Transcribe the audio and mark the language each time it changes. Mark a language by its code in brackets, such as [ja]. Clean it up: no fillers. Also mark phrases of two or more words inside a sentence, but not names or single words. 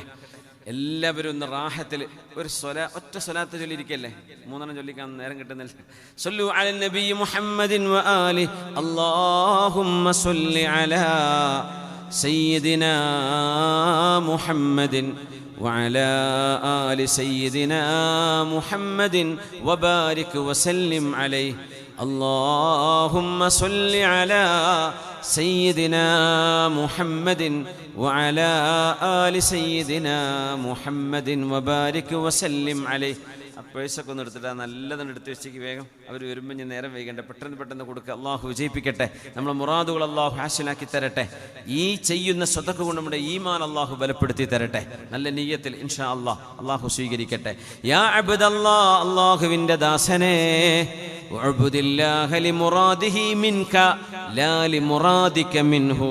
[ml] എല്ലാവരും ഒന്ന് റാഹത്തിൽ ഒരു ഒറ്റ സ്വലാത്ത് ചൊല്ലിയിരിക്കല്ലേ? മൂന്നെണ്ണം ചൊല്ലിക്കാൻ നേരം കിട്ടുന്നില്ല. [ar] صلوا على النبي محمد وآل اللهم صل على سيدنا محمد وعلى آل سيدنا محمد وبارك وسلم عليه. اللهم صل على سيدنا محمد وعلى آل سيدنا محمد وبارك وسلم عليه. [ml] പേഴ്സൊക്കെ ഒന്ന് എടുത്തിട്ട് നല്ലതെന്ന് എടുത്ത് വെച്ചേക്ക്. വേഗം അവർ വരുമ്പോൾ ഞാൻ നേരം വൈകണ്ട, പെട്ടെന്ന് കൊടുക്കുക. അള്ളാഹു വിജയിപ്പിക്കട്ടെ. നമ്മളെ മുറാദുകൾ അള്ളാഹു ഹാസിലാക്കി തരട്ടെ. ഈ ചെയ്യുന്ന സ്വതക്ക കൊണ്ട് നമ്മുടെ ഈമാൻ അള്ളാഹു ബലപ്പെടുത്തി തരട്ടെ. നല്ല നിയ്യത്തിൽ [ar] إن شاء الله [ml] അള്ളാഹു സ്വീകരിക്കട്ടെ. [ar] يا عبد الله, [ml] അള്ളാഹുവിൻ്റെ ദാസനെ, [ar] اعبد الله لمراده منك لا لمرادك منه.